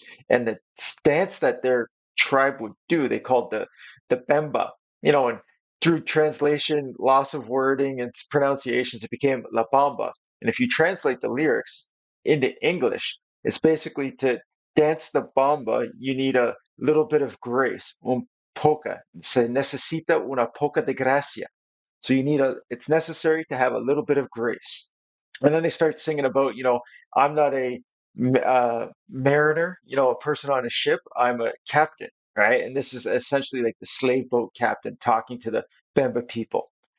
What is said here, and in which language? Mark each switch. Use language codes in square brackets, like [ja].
[en] And the dance that their tribe would do, they called the Bemba. And through translation, loss of wording and pronunciations, it became La Bamba. And if you translate the lyrics into English, it's basically to dance the bamba, you need a little bit of grace. [es] Un poca. Se necesita una poca de gracia. [en] So it's necessary to have a little bit of grace. And then they start singing about, I'm not a mariner, a person on a ship. I'm a captain, right? And this is essentially like the slave boat captain talking to the Bemba people.